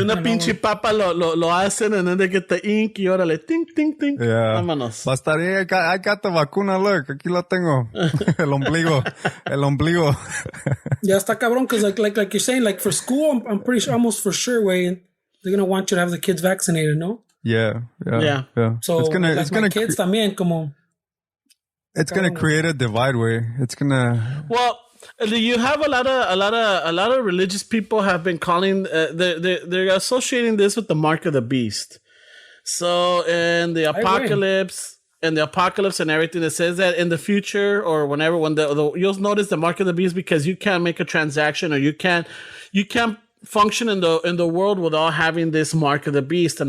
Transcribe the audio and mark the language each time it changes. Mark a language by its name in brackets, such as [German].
[Spanish] Una pinche papa lo hacen, [English] and then they get the ink [Spanish] y órale, ting, ting, ting. [English] Yeah. [Spanish] Vámonos. Bastaría, [English] I got the [Spanish] vacuna, [English] look. [Spanish] Aquí la tengo. El ombligo. Ya está cabrón, [English] because like you're saying, like for school, I'm pretty sure, almost for sure, way, they're going to want you to have the kids vaccinated, no? Yeah. So it's gonna kids [Spanish] también, como... [English] It's going to create a divide, way. It's going to... Well... You have a lot of religious people have been calling they're associating this with the mark of the beast. So in the apocalypse and everything, it says that in the future or whenever when you'll notice the mark of the beast because you can't make a transaction or you can't function in the world without having this mark of the beast.